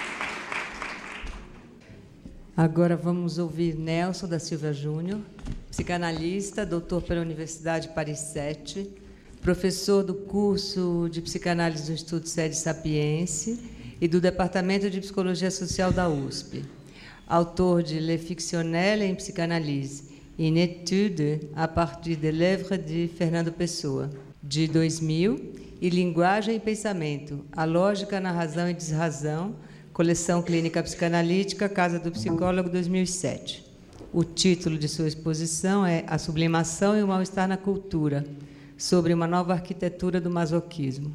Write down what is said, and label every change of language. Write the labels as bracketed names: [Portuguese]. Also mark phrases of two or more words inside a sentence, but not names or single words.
[Portuguese] Agora vamos ouvir Nelson da Silva Júnior, psicanalista, doutor pela Universidade Paris 7, professor do curso de Psicanálise do Instituto Sede Sapiense e do Departamento de Psicologia Social da USP, autor de Le Fictionnel en Psychanalyse, une étude à partir de l'œuvre de Fernando Pessoa, de 2000, e Linguagem e Pensamento, a Lógica na Razão e Desrazão, Coleção Clínica Psicanalítica, Casa do Psicólogo, 2007. O título de sua exposição é A Sublimação e o Mal-Estar na Cultura, sobre uma nova arquitetura do masoquismo.